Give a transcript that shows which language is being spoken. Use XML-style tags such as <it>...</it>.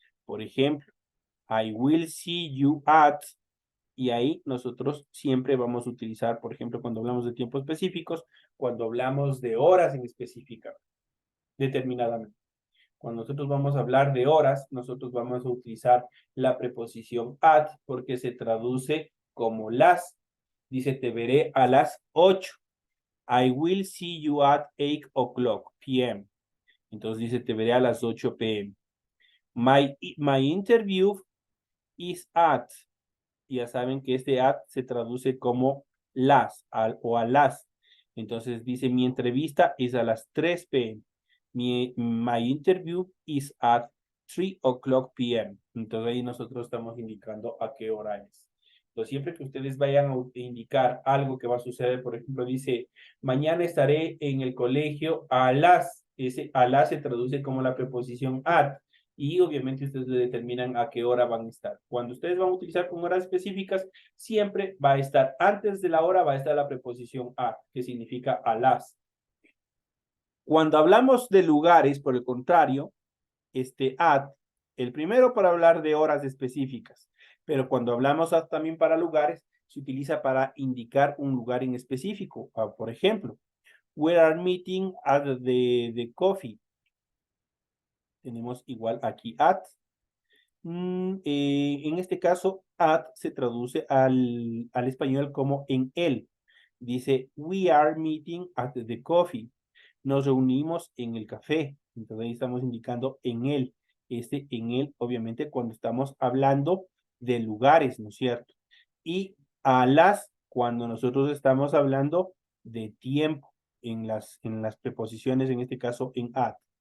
<es>Por ejemplo,</es> <en>I will see you at.</en> <es>Y ahí nosotros siempre vamos a utilizar, por ejemplo, cuando hablamos de tiempos específicos, cuando hablamos de horas en específica, determinadamente. Cuando nosotros vamos a hablar de horas, nosotros vamos a utilizar la preposición at porque se traduce como las. Dice, te veré a las 8.</es> <en>I will see you at 8 o'clock p.m.</en> <es>Entonces dice, te veré a las 8 p.m.</es> <en>My interview is at.</en> <es>Ya saben que este at se traduce como las o a las. Entonces dice, mi entrevista es a las 3 p.m.</es> <en>My interview is at 3 o'clock p.m.</en> <es>Entonces ahí nosotros estamos indicando a qué hora es. Entonces siempre que ustedes vayan a indicar algo que va a suceder, por ejemplo, dice, mañana estaré en el colegio a las. Ese a las se traduce como la preposición at. Y obviamente ustedes determinan a qué hora van a estar. Cuando ustedes van a utilizar con horas específicas, siempre va a estar, antes de la hora va a estar la preposición a, que significa a las. Cuando hablamos de lugares, por el contrario, at, el primero para hablar de horas específicas, pero cuando hablamos at también para lugares, se utiliza para indicar un lugar en específico. Por ejemplo,</es> <en>we are meeting at the coffee.</en> <es>Tenemos igual aquí at. En este caso, at se traduce al español como en él. Dice,</es> <en>we are meeting at the coffee.</en> <es>Nos reunimos en el café. Entonces ahí estamos indicando en él. En él, obviamente, cuando estamos hablando de lugares, ¿no es cierto? Y a las, cuando nosotros estamos hablando de tiempo, en las preposiciones, en este caso en at.</es>